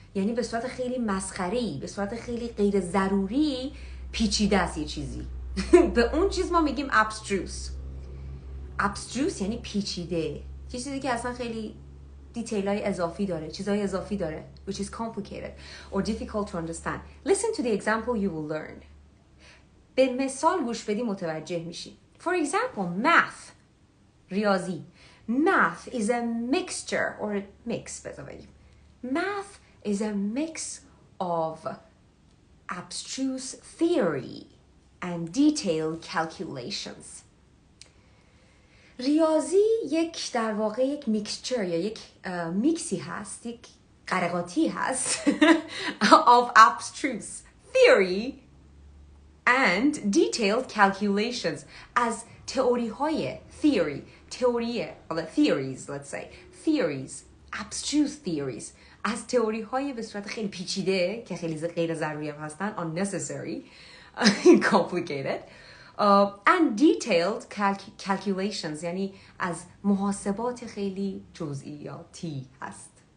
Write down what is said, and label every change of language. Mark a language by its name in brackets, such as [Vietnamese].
[Persian] یعنی به صورت خیلی مسخره‌ای، به صورت خیلی غیر ضروری پیچیده است یه چیزی. به اون چیز ما میگیم abstruse. abstruse یعنی پیچیده. یه چیزی که اصلا خیلی دیتیل‌های اضافی داره، چیزهای اضافی داره, [English] which is complicated or difficult to understand. Listen to the example you will learn. [Persian] به مثال گوش بدی متوجه میشی. [English] For example, math. [Persian] ریاضی. [English] Math is a mixture or a mix, math is a mix of abstruse theory and detailed calculations. [Persian] ریاضی در واقع یک میکسچر یا یک میکسی هست، یک قرقاتی هست [English] of abstruse theory and detailed calculations [Persian] از تئوری های theories, [English] let's say theories, abstruse theories [Persian] از تئوری های به صورت خیلی پیچیده که خیلی غیر ضروری هم هستن, [English] unnecessary, complicated, and detailed calculations [Persian] یعنی از محاسبات خیلی جزئیاتی هست.